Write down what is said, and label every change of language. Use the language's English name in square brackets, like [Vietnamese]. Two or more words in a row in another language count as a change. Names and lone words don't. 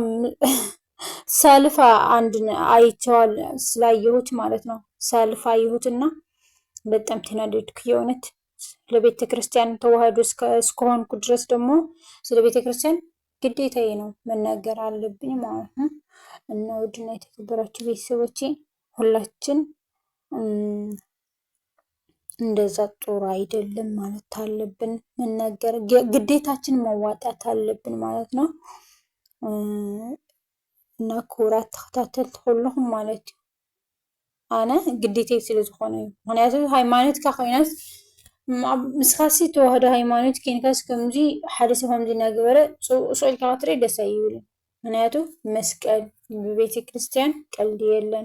[Amharic] ሳልፋ አንድ አይቼዋል ስላየሁት ማለት ነው። ሳልፋ አየሁትና በጣም ተናደድኩ የእውነት ለቤተ ክርስቲያን ተዋህዶ እስከሆንኩ ድረስ ደግሞ ስለ ቤተ ክርስቲያን ግዴታዬ ነው መናገር አለብኝ ማለት ነው። እና ውድና የተከበራችሁ ቤተሰቦቼ ሁላችን እንደዛ ጥሩ አይደለም ማለት አለብን፣ መናገር ግዴታችን መዋጣት አለብን ማለት ነው። [Tigrinya] እና ክቡራት ተኸታተልቲ ኩልኩም ማለት እዩ ኣነ ግዴተይ ስለ ዝኾነ እዩ። ምክንያቱ ሃይማኖትካ ኮይናስ ምስኻሲ ተዋህዶ ሃይማኖት ኮይንካስ ከምዚ ሓደ ሰብ ከምዚ እናገበረ ስቁኢልካ ክትርኢ ደስ ኣይብልን። ምክንያቱ መስቀል ብቤተ ክርስቲያን ቀልዲ የለን፣